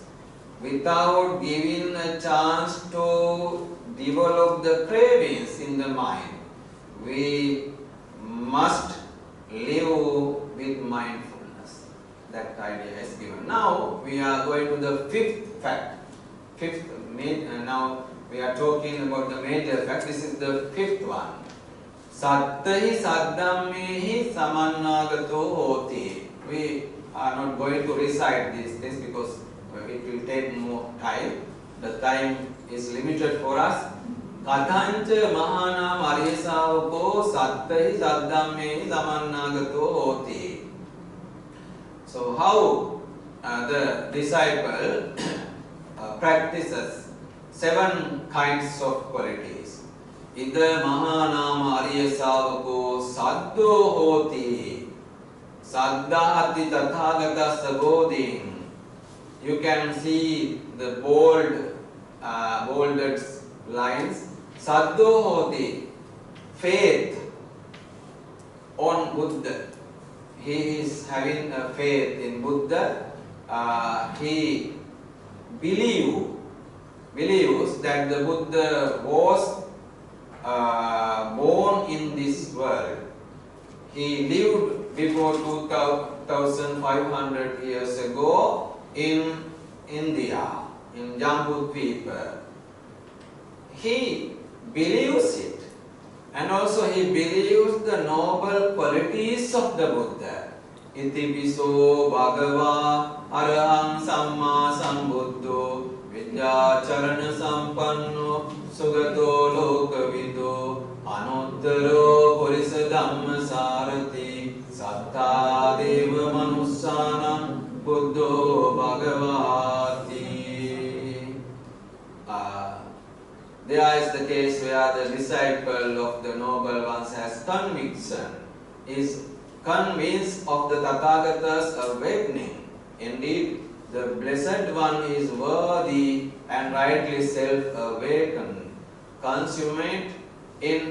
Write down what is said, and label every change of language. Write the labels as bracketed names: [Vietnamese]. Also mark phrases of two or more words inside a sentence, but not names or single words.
[English] Without giving a chance to develop the cravings in the mind, we must live with mindfulness. That idea is given. Now we are going to the 5th fact. Now we are talking about the major fact. This is the 5th one. [Pali] Sattahi saddhammehi samannagato hoti. [English] We are not going to recite this because it will take more time. The time is limited for us. [Pali] Kathancha mahanam ariyasavako sattahi saddhammehi samannagato hoti. [English] So how the disciple practices 7 kinds of qualities. [Pali] Ida mahanama ariyasavako saddo hoti. Saddhati tathagata sabodhin. [English] You can see the bolded lines. [Pali] Saddo hoti. [English] Faith on Buddha. He is having a faith in Buddha. He believes that the Buddha was born in this world. He lived before 2500 years ago in India, in Jambudvipa. He believes it, and also he believes the noble qualities of the Buddha. [Pali] Iti piso bhagava araham samma sambuddho vidya charana sampanno sugato lokavido anuttaro purisa dhamma sarati satta deva manussanam buddho bhagavati. [English] There is the case where the disciple of the noble ones has conviction, is convinced of the Tathagata's awakening. Indeed, the Blessed One is worthy and rightly self-awakened, consummate in